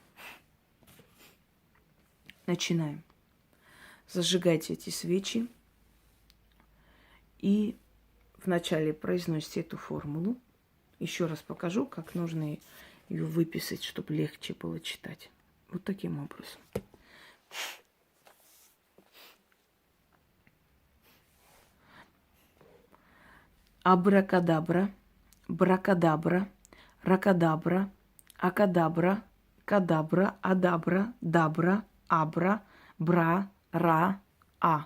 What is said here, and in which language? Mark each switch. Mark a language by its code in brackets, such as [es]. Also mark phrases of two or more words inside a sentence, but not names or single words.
[ru] Начинаем. Зажигайте эти свечи и вначале произносите эту формулу. Еще раз покажу, как нужно ее выписать, чтобы легче было читать. Вот таким образом. Абракадабра, бракадабра, ракадабра, акадабра, кадабра, адабра, дабра, абра, бра, ра, а.